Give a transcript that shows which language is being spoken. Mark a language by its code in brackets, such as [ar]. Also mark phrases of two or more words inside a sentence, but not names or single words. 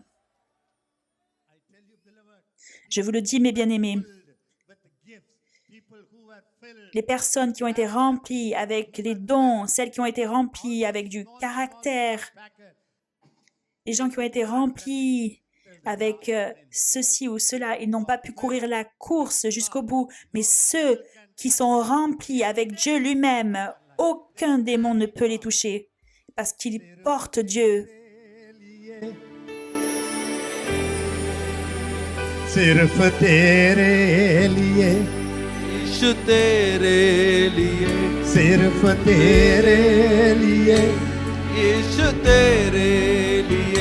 [fr] Je vous le dis, mes bien-aimés, les personnes qui ont été remplies avec les dons, celles qui ont été remplies avec du caractère, les gens qui ont été remplis avec ceci ou cela. Ils n'ont pas pu courir la course jusqu'au bout. Mais ceux qui sont remplis avec Dieu lui-même, aucun démon ne peut les toucher parce qu'ils portent Dieu. [hi] सिर्फ तेरे लिए यीशु तेरे लिए सिर्फ तेरे लिए यीशु तेरे लिए